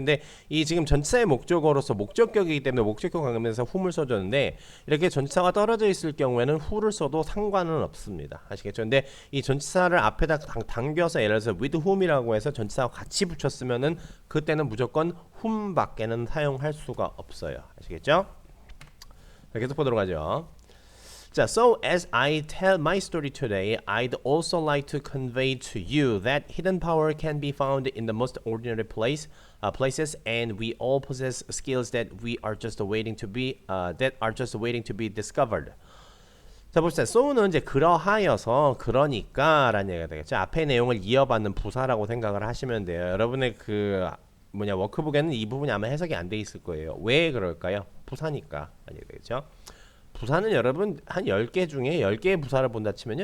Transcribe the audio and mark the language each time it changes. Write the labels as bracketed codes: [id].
[ko] 근데 이 지금 전치사의 목적어로서 목적격이기 때문에 목적격 관계에서 whom을 써줬는데 이렇게 전치사가 떨어져 있을 경우에는 who를 써도 상관은 없습니다. 아시겠죠? 근데 이 전치사를 앞에다 당겨서 예를 들어서 with whom이라고 해서 전치사와 같이 붙였으면은 그때는 무조건 whom 밖에는 사용할 수가 없어요. 아시겠죠? 자, 계속 보도록 하죠. [en] 자, so as I tell my story today, I'd also like to convey to you that hidden power can be found in the most ordinary places, and we all possess skills that are just waiting to be discovered. [ko] 자, 봅시다. so는 이제 그러하여서 그러니까라는 얘기가 되겠죠. 앞의 내용을 이어받는 부사라고 생각을 하시면 돼요. 여러분의 그 워크북에는 이 부분이 아마 해석이 안 돼 있을 거예요. 왜 그럴까요? 부사니까 아니게 되겠죠. 부사는 여러분 한 10개 중에 10개의 부사를 본다 치면요.